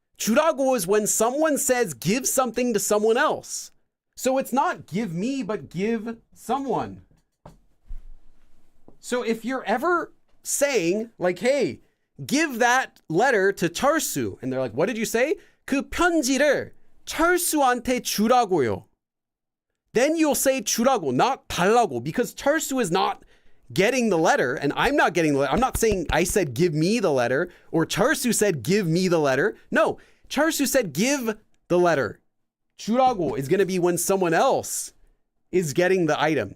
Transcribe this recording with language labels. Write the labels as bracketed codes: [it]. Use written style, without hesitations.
[en] 주라고 is when someone says give something to someone else. So it's not give me, but give someone. So if you're ever saying like, hey, give that letter to 철수. And they're like, what did you say? [ko] 그 편지를 철수한테 주라고요. [en] Then you'll say 주라고, not 달라고, because 철수 is not getting the letter, and I'm not getting the letter. I'm not saying I said give me the letter, or 철수 said give me the letter. No, 철수 said give the letter. 주라고 is going to be when someone else is getting the item.